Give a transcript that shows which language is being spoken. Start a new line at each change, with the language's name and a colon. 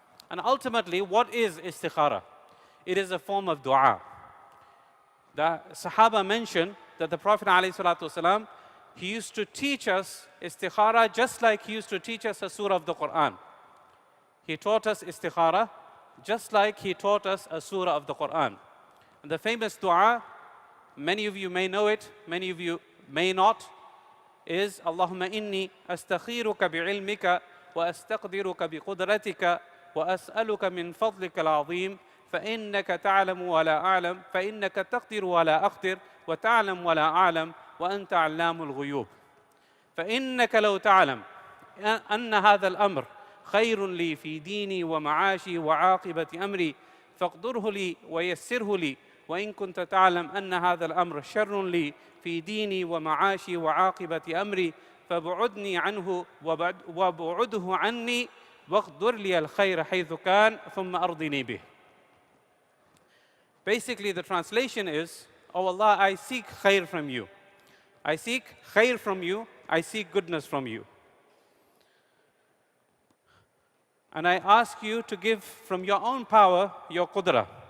English: And ultimately, what is istikhara? It is a form of dua. The Sahaba mentioned that the Prophet ﷺ, he used to teach us istikhara just like he used to teach us a surah of the Quran. He taught us istikhara just like he taught us a surah of the Quran. And the famous dua, many of you may know it, many of you may not, is
Arabic: Allahumma inni astakhiruka bi'ilmika wa astaqdiruka biqudratika wa as'aluka min fadlika al-azim فإنك تعلم ولا أعلم فإنك تقدر ولا أقدر وتعلم ولا أعلم وأنت علام الغيوب فإنك لو تعلم أن هذا الأمر خير لي في ديني ومعاشي وعاقبة أمري فاقدره لي ويسره لي وإن كنت تعلم أن هذا الأمر شر لي في ديني ومعاشي وعاقبة أمري فابعدني عنه وابعده عني واقدر لي الخير حيث كان ثم أرضني به.
English: Basically, the translation is, oh Allah, I seek khair from you. I seek khair from you. I seek goodness from you. And I ask you to give from your own power your qudra.